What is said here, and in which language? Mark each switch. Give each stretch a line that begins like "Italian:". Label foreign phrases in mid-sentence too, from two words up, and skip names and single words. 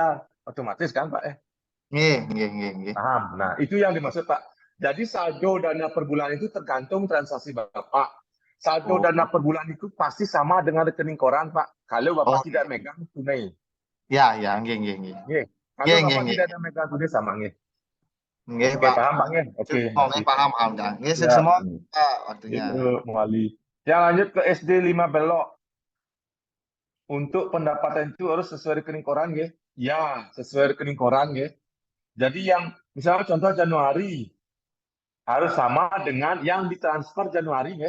Indonesian: Otomatis kan Pak? Paham. Nah, itu yang dimaksud Pak. Jadi saldo dana per bulan itu tergantung transaksi Bapak. Saldo dana per bulan itu pasti sama dengan rekening koran Pak. Kalau Bapak tidak megang tunai. Nggih. Kalau Bapak tidak ada megang tunai sama nggih. Nggih, Pak. Paham Pak nggih? Oke. Paham. Nggih, semua waktunya. Itu Muali. Yang lanjut ke SD 5 Belok. Untuk pendapatan itu harus sesuai rekening koran nggih? Ya, sesuai rekening koran nggih. Jadi yang misalnya contoh Januari harus sama dengan yang ditransfer Januari nggih.